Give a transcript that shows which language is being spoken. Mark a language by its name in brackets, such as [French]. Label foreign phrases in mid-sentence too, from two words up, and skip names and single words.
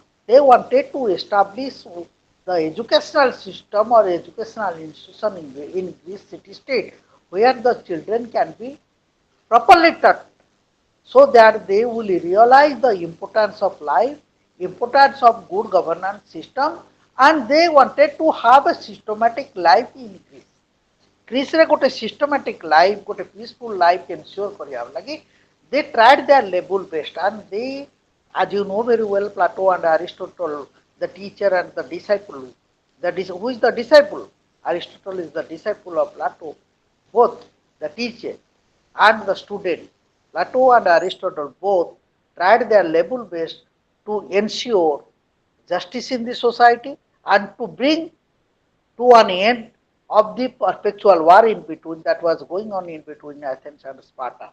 [English] They wanted to establish the educational system or educational institution in Greece city state where the children can be properly taught so that they will realize the importance of life, importance of good governance system, and they wanted to have a systematic life in Greece. [Odia] Greece ରେ ଗୋଟେ [English] systematic life, [Odia] गोटे [English] peaceful life ensure [Odia] କରିଆ ଲଗି. [English] They tried their level best, and they, as you know very well, Plato and Aristotle, the teacher and the disciple. Who is the disciple? Aristotle is the disciple of Plato. Both the teacher and the student, Plato and Aristotle both tried their level best to ensure justice in the society and to bring to an end of the perpetual war in between that was going on in between Athens and Sparta.